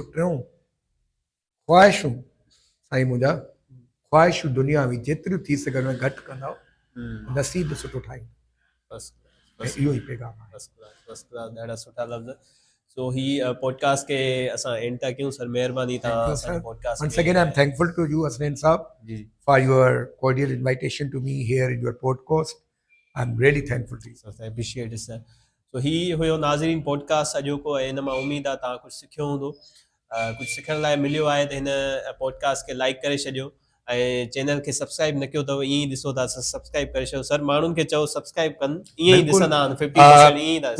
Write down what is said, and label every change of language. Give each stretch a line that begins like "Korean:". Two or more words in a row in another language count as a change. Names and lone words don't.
Sindhi: टियों, ख़्वाहिशूं साईं मुंहिंजा, ख़्वाहिशूं दुनिया में जेतिरियूं थी सघनि घटि कंदा, नसीब सुठो ठाहींदा। इहो ई पैगाम आहे। ॾाढा सुठा लफ़्ज़। सो ही पॉडकास्ट के असां एंड था कयूं। सर महिरबानी तव्हां असांजे पॉडकास्ट
English: Once again, I'm thankful to you, Asnain Saab, for your cordial invitation to me here in your podcast. I'm really thankful to you. So I appreciate it, sir.
Sindhi: So ही हुयो नाज़रीन पॉडकास्ट अॼोको, ऐं हिन मां उमेद आहे तव्हां कुझु सिखियो हूंदो। कुझु सिखण लाइ मिलियो आहे त हिन पॉडकास्ट खे लाइक करे छॾियो, ऐं चैनल खे सब्सक्राइब न कयो अथव, ईअं ई ॾिसो था सब्सक्राइब करे छॾियो। सर माण्हुनि खे चओ सब्सक्राइब कनि, ईअं ई ॾिसंदा आहिनि 50% ईअं ई था